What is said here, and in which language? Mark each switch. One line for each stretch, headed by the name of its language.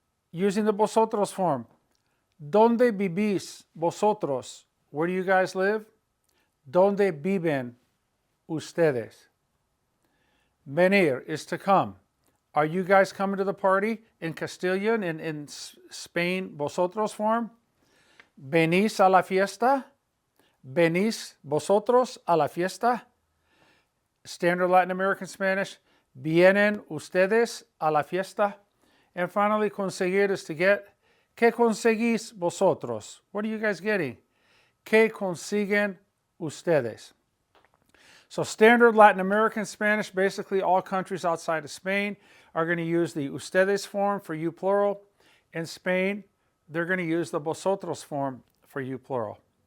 English: Using the vosotros form.
Spanish: ¿Dónde vivís vosotros?
English: Where do you guys live?
Spanish: ¿Dónde viven ustedes?
English: Venir is to come. Are you guys coming to the party in Castilian, in Spain, vosotros form?
Spanish: ¿Venís a la fiesta? ¿Venís vosotros a la fiesta?
English: Standard Latin American Spanish.
Spanish: ¿Vienen ustedes a la fiesta?
English: And finally, conseguir is to get.
Spanish: ¿Qué conseguís vosotros?
English: What are you guys getting?
Spanish: ¿Qué consiguen ustedes?
English: So standard Latin American Spanish, basically all countries outside of Spain are going to use the ustedes form for you plural. In Spain, they're going to use the vosotros form for you plural.